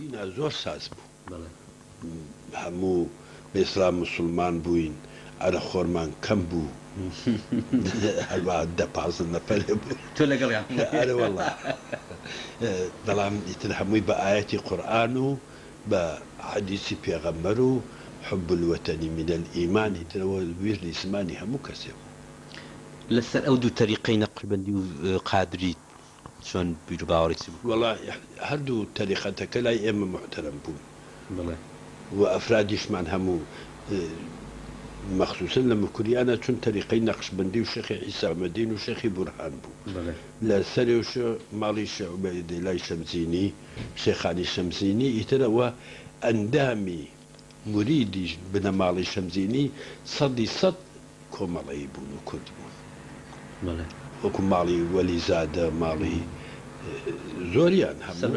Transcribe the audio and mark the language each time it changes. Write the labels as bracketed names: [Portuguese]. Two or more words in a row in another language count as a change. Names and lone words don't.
[Central Kurdish] دینا زۆر ساز بوو هەموو بە ئیسلام مسلمان بووین ئەرە خۆرمان کەم بوو هەروە 10-15 نەفەرێ بوو تۆ لەگەڵیان ئەرە وەڵڵا بەڵام ئیتر هەمووی بە ئایەتی قورئان و بە حەدیسی پێغەمبەر و [Arabic] حب الوطن من الإيمان [Central Kurdish] ترەوە وێژی زمانی هەموو کەسێ بوو لەسەر ئەو دوو تەریقەی نەقشبەندی و قادری چۆن بیر و باوەڕی بوو وەڵا هەردوو تەریقەتەکە لای ئێمە محتەرەم بوون بڵێ و ئەفرادیشمان هەموو مەخصوصن لە مکوریانە چون تەریقەی نەقشبەندی و شێخی عیسامەدین و شێخی بورهان بوو لە سەرێوش ماڵی شێعوبەیدی لای شەمزینی شێخانی شەمزینی ئیترەوە ئەندامی مریدیش بنە ماڵی شەمزینی 100% کۆمەڵەیی بوون و کورد بوون وەکو ماڵی وەلیزادە ماڵی زۆریان هەموو